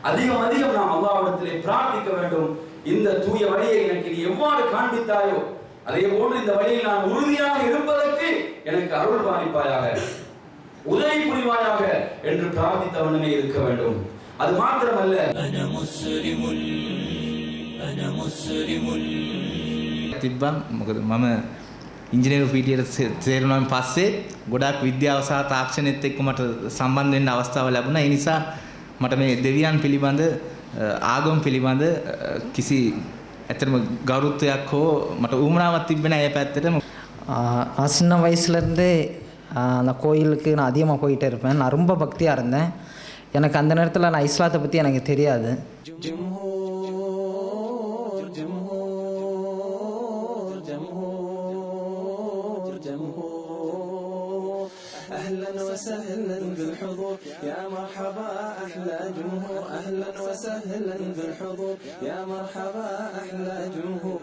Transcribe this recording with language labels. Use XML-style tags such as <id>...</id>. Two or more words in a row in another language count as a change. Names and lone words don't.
<ta>அதிகம் அதிகம் நாம் அல்லாஹ்விடத்திலே பிரார்த்திக்க வேண்டும். இந்த தூய வழியை எனக்கு நீ எவ்வாறு காண்பித்தாயோ அதே போன்று இந்த வழியில் நான் உறுதியாக இருப்பதற்கு எனக்கு அருள் பாலிப்பாயாக, உதவி புரிவாயாக என்று பிரார்த்தித்தவனமே இருக்க வேண்டும். அது மாத்திரமல்ல,</ta> <si>තිබ්බා. මොකද මම ඉංජිනේරු පීටියට තේරුණාන් පස්සේ ගොඩාක් විද්‍යාව සහ තාක්ෂණයත් එක්ක මට සම්බන්ධ වෙන්න අවස්ථාව ලැබුණා. ඒ නිසා මට මේ දෙවියන් පිළිබඳ ආගම පිළිබඳ කිසි ඇත්තටම கௌரவයක් හෝ මට උවමනාවක් තිබෙන්නේ නැහැ ඒ පැත්තට.</si> <ta>நான் சின்ன வயசுலேருந்தே அந்த கோயிலுக்கு நான் அதிகமாக போயிட்டே இருப்பேன். நான் ரொம்ப பக்தியாக இருந்தேன். எனக்கு அந்த நேரத்தில் நான் இஸ்லாத்தை பற்றி எனக்கு தெரியாது.</ta> <ar>أهلا وسهلا بالحضور يا مرحبا أحلى جمهور. أهلا وسهلا بالحضور يا مرحبا أحلى جمهور.</ar>